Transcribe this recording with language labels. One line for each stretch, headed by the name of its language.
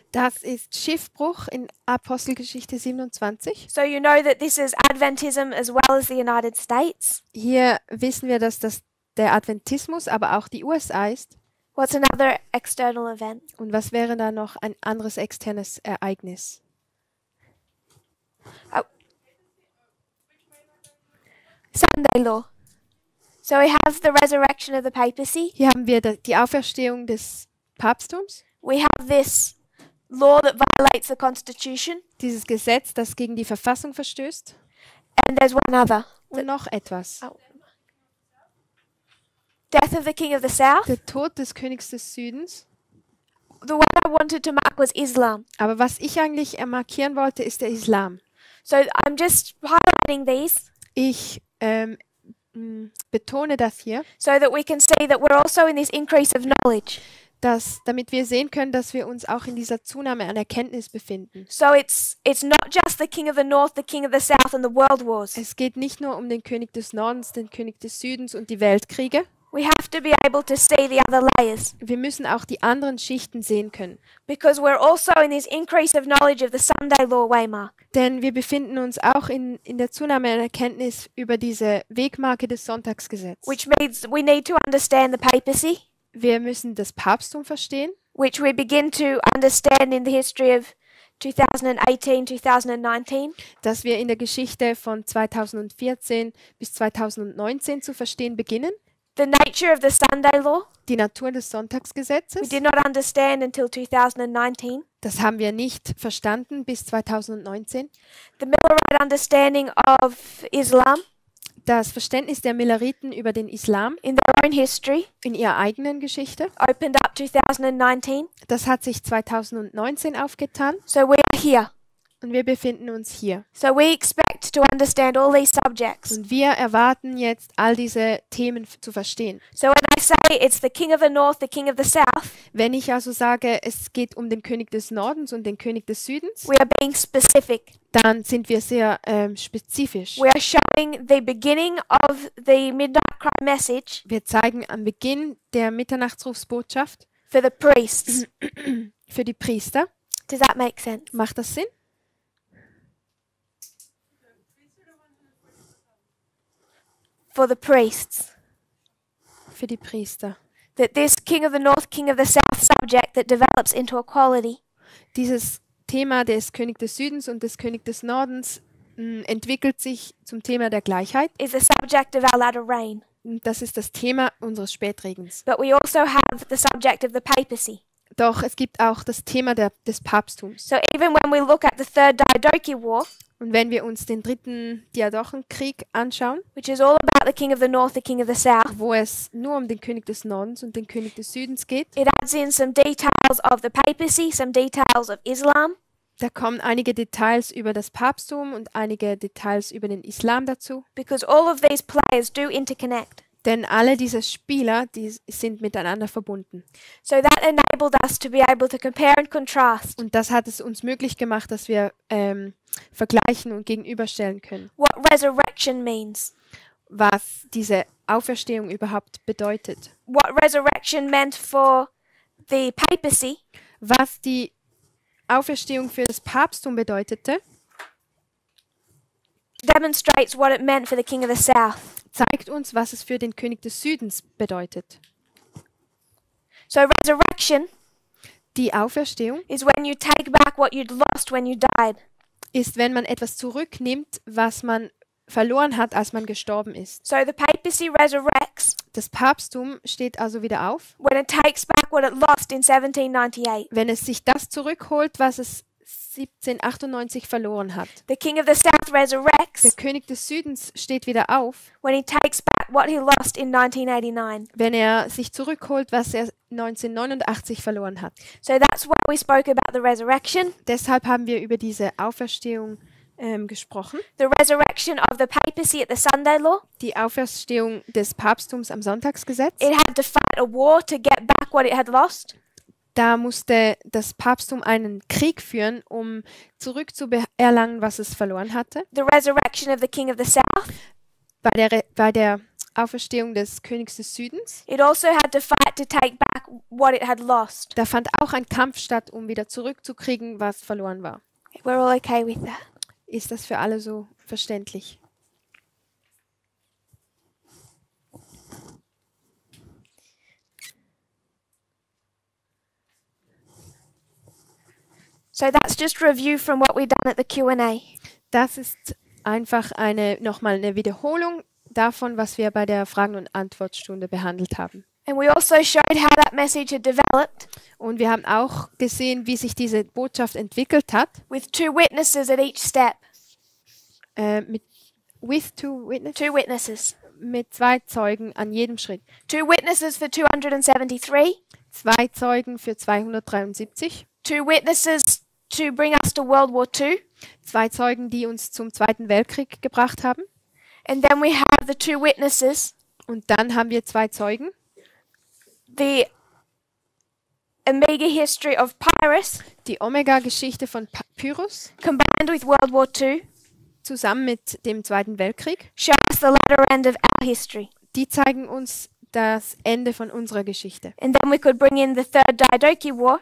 German: Das ist Schiffbruch in Apostelgeschichte 27.
English: So you know that this is Adventism as well as the United States.
German: Hier wissen wir, dass das der Adventismus, aber auch die USA ist.
English: What's another external event?
German: Und was wäre da noch ein anderes externes Ereignis?
English: Sunday law. So we have the resurrection of the papacy.
German: Hier haben wir die Auferstehung des Papsttums,
English: We have this law that violates the Constitution.
German: dieses Gesetz, das gegen die Verfassung verstößt.
English: And there's one other.
German: Und noch etwas.
English: Death of the King of the South.
German: Der Tod des Königs des Südens.
English: The one I wanted to mark was Islam.
German: Aber was ich eigentlich markieren wollte, ist der Islam.
English: So I'm just highlighting these
German: Ich betone das hier,
English: so that we can see that we're also in this increase of knowledge.
German: damit wir sehen können, dass wir uns auch in dieser Zunahme an Erkenntnis befinden.
English: So it's not just the king of the north, the king of the south, and the world wars.
German: Es geht nicht nur um den König des Nordens, den König des Südens und die Weltkriege.
English: We have to be able to see the other layers
German: Wir müssen auch die anderen Schichten sehen können.
English: because we're also in this increase of knowledge of the Sunday law, Waymark.
German: Denn wir befinden uns auch in der Zunahme an Erkenntnis über diese Wegmarke des Sonntagsgesetzes.
English: Which means we need to understand the papacy,
German: Wir müssen das Papsttum verstehen,
English: which we begin to understand in the history of 2018, 2019.
German: das wir in der Geschichte von 2014 bis 2019 zu verstehen beginnen.
English: The nature of the Sunday law,
German: Die Natur des
English: we
German: Sonntagsgesetzes,
English: did not understand until 2019.
German: das haben wir nicht verstanden bis 2019.
English: The Millerite understanding of Islam
German: Das Verständnis der Milleriten über den Islam
English: in their own history
German: in ihrer eigenen Geschichte,
English: opened up 2019.
German: das hat sich 2019 aufgetan
English: So we are here.
German: und wir befinden uns hier.
English: So we expect to understand all these subjects.
German: Und wir erwarten jetzt, all diese Themen zu verstehen.
English: So when I say it's the king of the north, the king of the south,
German: Wenn ich also sage, es geht um den König des Nordens und den König des Südens,
English: we are being specific.
German: dann sind wir sehr spezifisch.
English: We are showing the beginning of the midnight cry message
German: Wir zeigen am Beginn der Mitternachtsrufsbotschaft
English: for the priests.
German: für die Priester.
English: Does that make sense?
German: Macht das Sinn?
English: For the priests.
German: Für die Priester.
English: That this king of the north, king of the south subject that develops into equality
German: Dieses Thema des König des Südens und des König des Nordens entwickelt sich zum Thema der Gleichheit.
English: is the subject of our latter reign.
German: Und das ist das Thema unseres Spätregens.
English: But we also have the subject of the papacy.
German: Doch es gibt auch das Thema des Papsttums.
English: So even when we look at the third Diadochi War,
German: Und wenn wir uns den dritten Diadochenkrieg anschauen,
English: which is all about the king of the north, the king of the south,
German: wo es nur um den König des Nordens und den König des Südens geht,
English: it adds in some details of the papacy, some details of Islam,
German: da kommen einige Details über das Papsttum und einige Details über den Islam dazu.
English: because all of these players do interconnect.
German: Denn alle diese Spieler, die sind miteinander verbunden.
English: So that enabled us to be able to compare and contrast
German: Und das hat es uns möglich gemacht, dass wir vergleichen und gegenüberstellen können,
English: what resurrection means,
German: was diese Auferstehung überhaupt bedeutet.
English: what resurrection meant for the papacy,
German: Was die Auferstehung für das Papsttum bedeutete,
English: demonstrates what it meant for the king of the south.
German: zeigt uns, was es für den König des Südens bedeutet.
English: So resurrection
German: Die Auferstehung
English: is when you take back what you'd lost when you died.
German: ist, wenn man etwas zurücknimmt, was man verloren hat, als man gestorben ist.
English: So the papacy resurrects
German: Das Papsttum steht also wieder auf,
English: when it takes back what it lost in 1798.
German: wenn es sich das zurückholt, was es 1798 verloren hat.
English: The king of the south
German: Der
English: resurrects
German: König des Südens steht wieder auf,
English: when he takes back what he lost in 1989.
German: wenn er sich zurückholt, was er 1989 verloren hat.
English: So that's why we spoke about the resurrection,
German: Deshalb haben wir über diese Auferstehung gesprochen.
English: the resurrection of the papacy at the Sunday law.
German: Die Auferstehung des Papsttums am Sonntagsgesetz.
English: It had to fight a war to get back what it had lost.
German: Da musste das Papsttum einen Krieg führen, um zurückzuerlangen, was es verloren hatte.
English: The resurrection of the king of the south.
German: Bei der Auferstehung des Königs des Südens,
English: It also had to fight to take back what it had lost.
German: da fand auch ein Kampf statt, um wieder zurückzukriegen, was verloren war.
English: We're all okay with that.
German: Ist das für alle so verständlich?
English: So that's just review from what we've done at the Q&A.
German: Das ist einfach nochmal eine Wiederholung davon, was wir bei der Fragen- und Antwortstunde behandelt haben.
English: And we also showed how that message had developed
German: Und wir haben auch gesehen, wie sich diese Botschaft entwickelt hat,
English: with two witnesses at each step. with two witnesses, Two witnesses.
German: mit 2 Zeugen an jedem Schritt.
English: Two witnesses for 273.
German: 2 Zeugen für 273,
English: Two witnesses to bring us to World War II.
German: 2 Zeugen, die uns zum Zweiten Weltkrieg gebracht haben.
English: And then we have the two witnesses,
German: Und dann haben wir 2 Zeugen,
English: the Omega history of Pyrrhus
German: die Omega-Geschichte von Pyrrhus
English: combined with World War II
German: zusammen mit dem Zweiten Weltkrieg.
English: show us the latter end of our history.
German: Die zeigen uns das Ende von unserer Geschichte.
English: And then we could bring in the Third Diadochi War